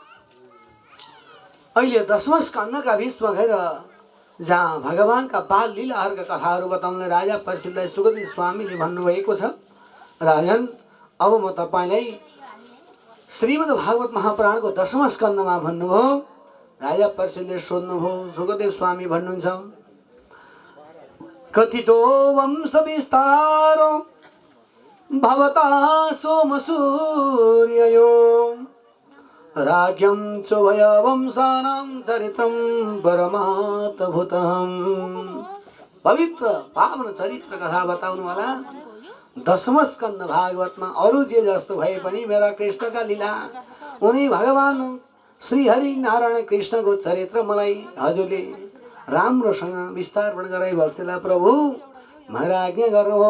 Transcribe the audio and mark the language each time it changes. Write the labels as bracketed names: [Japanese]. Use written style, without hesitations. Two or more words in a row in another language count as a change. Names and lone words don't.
[Nepali] अहिले 10वां स्कन्धका बिचमा गएर जहाँ भगवानका बाल लीलाहरूका कथाहरू बताउन राजा परीक्षितलाई सुखदेव स्वामीले भन्नुभएको छ, राजन अब म तपाईँलाई श्रीमद् भागवत महापुराणको 10वां स्कन्धमा भन्नुभयो। राजा परीक्षितले सोध्नुभयो, सुखदेव स्वामी भन्नुहुन्छ, [Sanskrit] कथितो वंश विस्तार भवता सोम सूर्ययो राज्ञं चोभय वंशानां चरित्रं परमात्भुतम्। [Nepali] पवित्र पावन चरित्र कथा बताउनु होला 10वां स्कन्द भागवतमा। अरू जे जस्तो भए पनि मेरा कृष्णका लीला, उनी भगवान श्री हरि नारायण कृष्णको चरित्र मलाई हजुरले राम्रोसँग विस्तारपण गराई भक्तलाई प्रभु भनेर आज्ञा गर्नुभयो।